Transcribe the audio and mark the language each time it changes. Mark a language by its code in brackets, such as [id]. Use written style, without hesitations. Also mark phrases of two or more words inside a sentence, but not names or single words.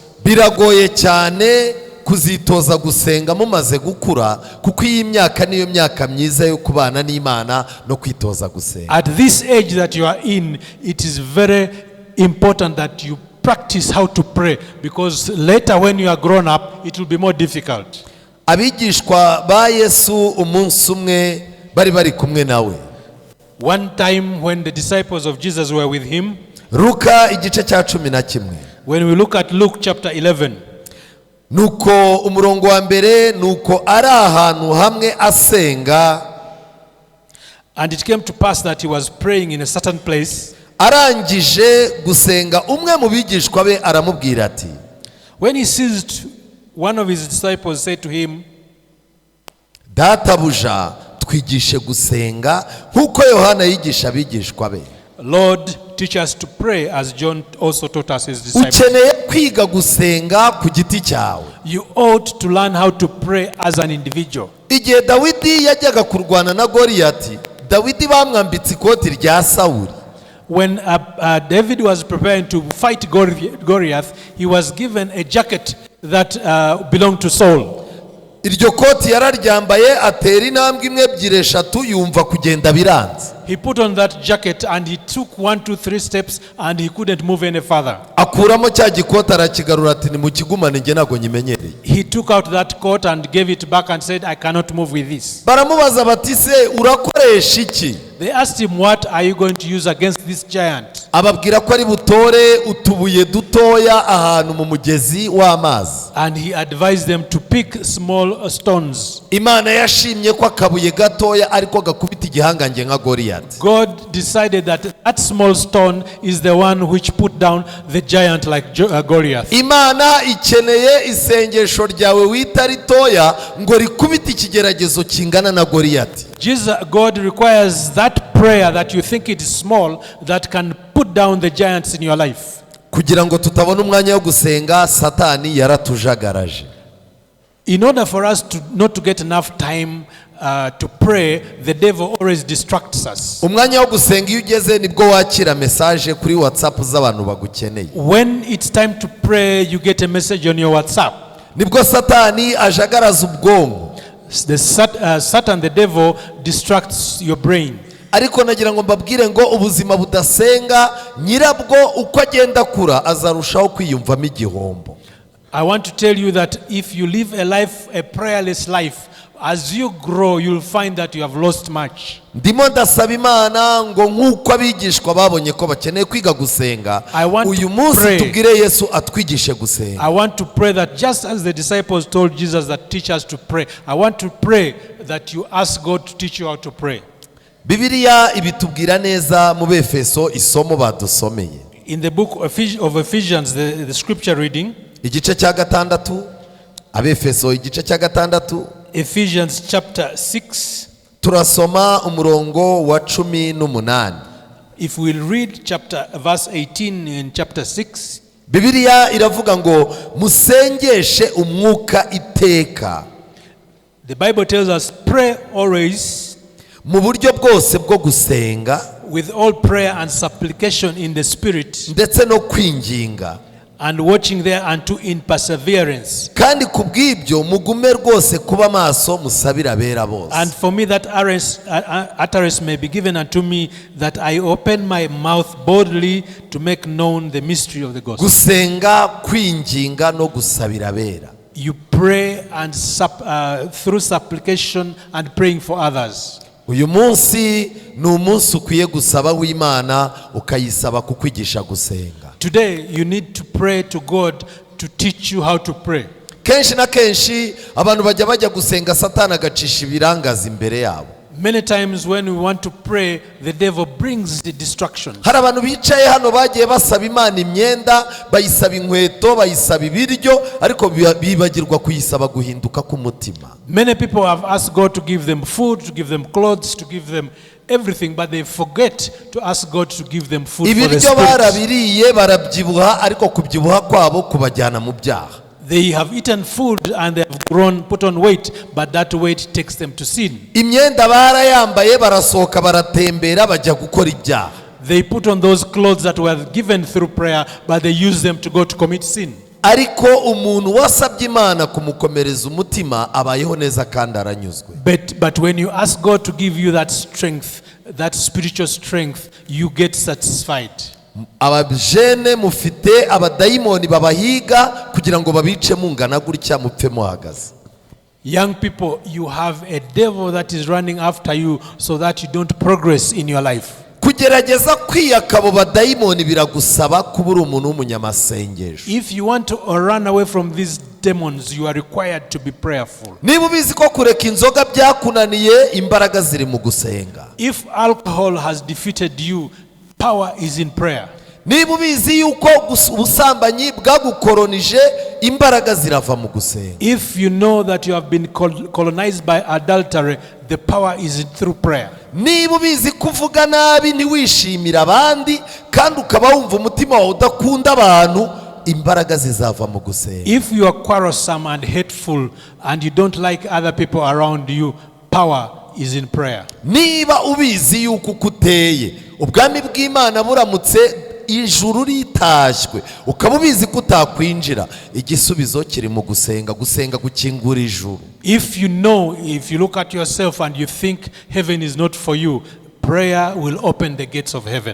[rw] Biragoye cyane kuzitoza gusenga mumaze gukura kuko iyi myaka niyo myaka myiza yo kubana n'Imana no kwitoza gusenga. [en] At this age that you are in, it is very important that you practice how to pray, because later when you are grown up it will be more difficult. [rw] Abigishwa ba Yesu umunsi umwe bari kumwe nawe. [en] One time when the disciples of Jesus were with him, [rw] Luka igice cya 11. [en] when we look at Luke chapter 11, [rw] nuko umurongo wa mbere nuko ari ahantu hamwe asenga, [en] and it came to pass that he was praying in a certain place. [rw] Arangije gusenga umwe mu bigishwa be aramubwira ati, [en] when he ceased, one of his disciples said to him, [rw] Databuja twigishe gusenga nkuko Yohana yigisha abigishwa be. [en] Lord, teach us to pray as John also taught us his disciples. [rw] Ukeneye kwiga gusenga ku giti cyawe. [en] You ought to learn how to pray as an individual. [rw] Igihe Dawidi yajyaga kurwana na Goliyati, Dawidi bamwambitse ikoti rya Sawuli. [en] When David was preparing to fight Goliath, he was given a jacket that belonged to Saul. [rw] Iryo koti yararyambaye atera intambwe imwe ebyiri eshatu yumva kugenda biranze. [en] He put on that jacket and he took 1, 2, 3 steps and he couldn't move any further. [rw] Akuramo cya gikoti arakigarura ati ni mukigumane nge nago nyimenyereye. [en] He took out that coat and gave it back and said, I cannot move with this. [rw] Baramubaza bati se urakoresha iki? [en] They asked him, what are you going to use against this giant? [rw] Ababwira ko ari butore utubuye dutoya ahantu mu mugezi w'amazi. [en] And he advised them to pick small stones. [rw] Imana yashimye ko akabuye gatoya ariko gakubita igihangange nka Goliyati. [en] Goliath. God decided that that small stone is the one which put down the giant like Goliath. [rw] Imana ikeneye isengesho ryawe wita ritoya ngo rikubite ikigeragezo kingana na Goliath. [en] God requires that prayer that you think it is small that can put down the giants in your life. [rw] Kugira ngo tutabona umwanya wo gusenga, Satani yaratujagaraje. [en] In order for us not to get enough time to pray, the devil always distracts us. [rw] Umwanya wo gusenga iyo ugeze nibwo wakira message kuri WhatsApp z'abantu bagukeneye. [en] When it's time to pray, you get a message on your WhatsApp. [rw] Nibwo Satani ajagaraza ubwonko. [en] Satan, the devil, distracts your brain. [rw] Ariko nagira ngo mbabwire ngo ubuzima budasenga nyirabwo uko agenda kura azarushaho kwiyumvamo igihombo. [en] I want to tell you that if you live a prayerless life, as you grow, you'll find that you have lost much. [rw] Ndimo ndasaba Imana ngo nkuko abigishwa babonye ko bakeneye kwiga gusenga, uyu munsi tubwire Yesu atwigishe gusenga. [en] I want to pray that just as the disciples told Jesus that teach us to pray, I want to pray that you ask God to teach you how to pray. [rw] Bibiliya ibitubwira neza mu Befeso isomo badusomeye. [en] In the book of Ephesians, the scripture reading, [rw] igice cya gatandatu, Abefeso igice cya gatandatu, [en] Ephesians chapter 6, [rw] turasoma umurongo wa 18. [en] if we'll read verse 18 in chapter 6, [rw] Bibiliya iravuga ngo musengeshe umwuka iteka. [en] the Bible tells us pray always [rw] mu buryo bwose bwo gusenga, [en] with all prayer and supplication in the spirit, [rw] ndetse no kwinginga, [en] and watching thereunto in perseverance. [rw] kandi kubw'ibyo mugume rwose kuba maso musabira abera bose. [en] And for me that utterance may be given unto me, that I open my mouth boldly to make known the mystery of the gospel. [rw] Gusenga, kwinginga no gusabira abera. [en] You pray and through supplication and praying for others. [rw] Uyu munsi ni umunsi ukwiye gusaba w'Imana ukayisaba kukwigisha gusenga. [en] Today you need to pray to God to teach you how to pray. [rw] Kenshi na kenshi abantu bajya gusenga, Satani agacisha ibirangaza imbere yabo. [en] Many times when we want to pray, the devil brings the distractions. [rw] Hari abantu bicaye hano bagiye basaba Imana imyenda, bayisaba inkweto, bayisaba ibiryo, ariko bibagirwa kuyisaba guhinduka k'umutima. [en] Many people have asked God to give them food, to give them clothes, to give them everything, but they forget to ask God to give them food for the [rw] Ibiryo [en] spirit. [rw] barabiriye barabyibuha, ariko kubyibuha kwabo kubajyana mu byaha. [en] They have eaten food and they have put on weight, but that weight takes them to sin. [rw] Imyenda barayambaye barasohoka baratembera bajya gukora ibyaha. [en] They put on those clothes that were given through prayer, but they use them to go to commit sin. [rw] Ariko umuntu wasabye Imana kumukomereza umutima abayeho neza kandi aranyuzwe. [en] But when you ask God to give you that strength, that spiritual strength, you get satisfied. [rw] Abajene mufite abadayimoni babahiga kugira ngo babice mungana gutya mupfe muhagaze. [en] Young people, you have a devil that is running after you so that you don't progress in your life. [rw] Kugerageza kwiyaka abo badayimoni biragusaba kuba uri umuntu w'umunyamasengesho. [en] If you want to run away from these demons, you are required to be prayerful. [rw] Niba ubizi ko kureka inzoga byakunaniye, imbaraga ziri mu gusenga. [en] If alcohol has defeated you, power is in prayer. [rw] Niba ubizi yuko ubusambanyi bwagukoronije, imbaraga zirava mu gusenga. [en] If you know that you have been colonized by adultery, the power is through prayer. [rw] Niba ubizi kuvuga nabi ntiwishimira abandi kandi ukaba wumva umutima wawe udakunda abantu, imbaraga zizava mu gusenga. [en] If you are quarrelsome and hateful and you don't like other people around you, power is in prayer. [rw] Niba ubizi yuko kuteye ubwami bw'Imana buramutse ijuru ritashywe, ukaba ubizi ko utakwinjira, igisubizo kiri mu gusenga. Gusenga gukingura ijuru. [en] If you look at yourself and you think heaven is not for you, prayer will open the gates of heaven.